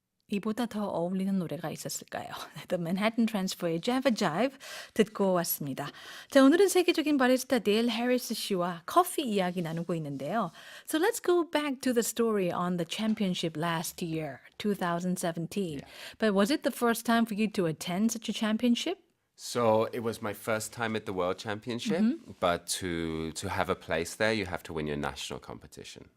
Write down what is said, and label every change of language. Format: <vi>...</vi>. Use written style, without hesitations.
<ko>이보다 더 어울리는 노래가 있었을까요? The Manhattan Transfer의 Java Jive 듣고 왔습니다. 자, 오늘은 세계적인 바리스타 데일 해리스 씨와 커피 이야기 나누고 있는데요.</ko> <en>So let's go back to the story on the championship last year, 2017. But was it the first time for you to attend such a championship? So it was my first time at the World Championship, but to have a place there, you have to win your national competition.</en>